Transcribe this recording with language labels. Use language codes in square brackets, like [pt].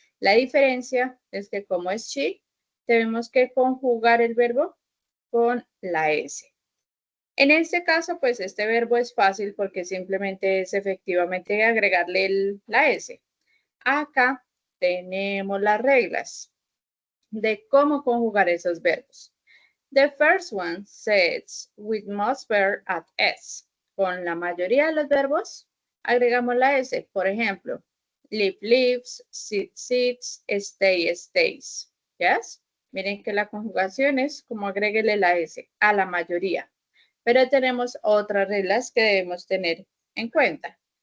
[es] La diferencia es que como es she, debemos que conjugar el verbo con la S. En este caso, pues este verbo es fácil porque simplemente es efectivamente agregarle la S. Acá tenemos las reglas de cómo conjugar esos verbos. [en] The first one says with most verb at S. [es] Con la mayoría de los verbos agregamos la S. Por ejemplo, [en] live, lives, sit, sits, stay, stays. Yes? [es] Miren que la conjugación es como agréguele la S a la mayoría. Pero tenemos otras reglas que debemos tener en cuenta.